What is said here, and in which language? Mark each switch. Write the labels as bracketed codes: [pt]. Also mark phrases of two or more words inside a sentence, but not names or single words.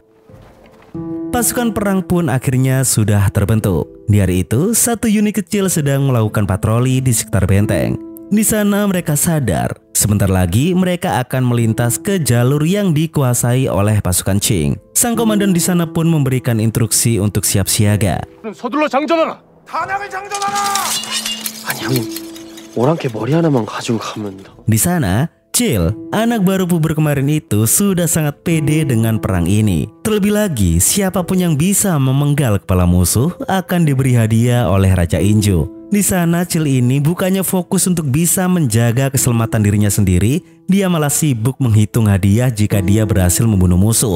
[id] Pasukan perang pun akhirnya sudah terbentuk. Di hari itu, satu unit kecil sedang melakukan patroli di sekitar benteng. Di sana mereka sadar, sebentar lagi mereka akan melintas ke jalur yang dikuasai oleh pasukan Qing. Sang komandan di sana pun memberikan instruksi untuk siap siaga. [ko] 서둘러 장전하라. 탄약을 장전하라. 아니 형님, 오랑캐 머리 하나만 가지고 가면. [id] Di sana, Chil, anak baru puber kemarin itu sudah sangat pede dengan perang ini. Terlebih lagi, siapapun yang bisa memenggal kepala musuh akan diberi hadiah oleh Raja Injo. Di sana, Chil ini bukannya fokus untuk bisa menjaga keselamatan dirinya sendiri, dia malah sibuk menghitung hadiah jika dia berhasil membunuh musuh.